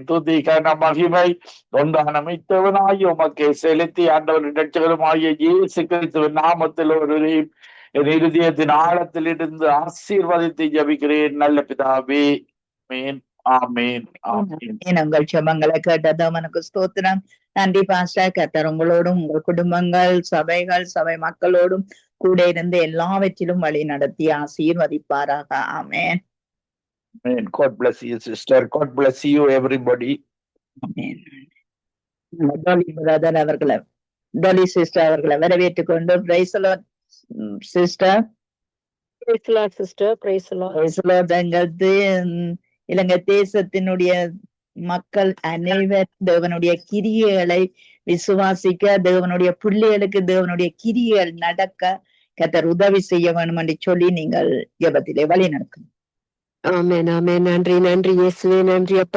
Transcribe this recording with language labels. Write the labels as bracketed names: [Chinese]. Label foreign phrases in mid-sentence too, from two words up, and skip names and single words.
[Tamil] துதி கன மகிமை ஒன்றான மித்தவனாய் உமக்கே செலுத்தி ஆண்டவர் இரட்சகருமாகிய இயேசு கிறிஸ்துவின் நாமத்தில் ஒரு என் இருதயத்தின் ஆழத்தில் இருந்து ஆசீர்வதித்து ஜபிக்கிறேன் நல்ல பிதாவே. ஆமென், ஆமென், ஆமென். உங்கள் ஜெபங்களை கேட்டதும் எனக்கு ஸ்தோத்திரம். நன்றி பாஸ்டர். கர்த்தர் உங்களோடும் உங்கள் குடும்பங்கள், சபைகள், சபை மக்களோடும் கூட இருந்து எல்லாவற்றிலும் வழி நடத்தி ஆசீர்வதிப்பாராக. ஆமென். [English] Amen. God bless you, sister. God bless you, everybody. [Tamil] ஆமென். டோலி பிரதர் அவர்களை, டோலி சிஸ்டர் அவர்களை வரவேற்றுக் கொண்டு [English] Praise the Lord sister. Praise the Lord, sister. Praise the Lord. Praise the Lord. [Tamil] எங்களது இலங்கை தேசத்தினுடைய மக்கள் அனைவர் தேவனுடைய கிரியைகளை விசுவாசிக்க, தேவனுடைய பிள்ளைகளுக்கு தேவனுடைய கிரியைகள் நடக்க கர்த்தர் உதவி செய்ய வேண்டும் என்று சொல்லி நீங்கள் ஜெபத்திலே வழி நடக்கும். ஆமென், ஆமென். நன்றி, நன்றி இயேசுவே. நன்றி அப்பா.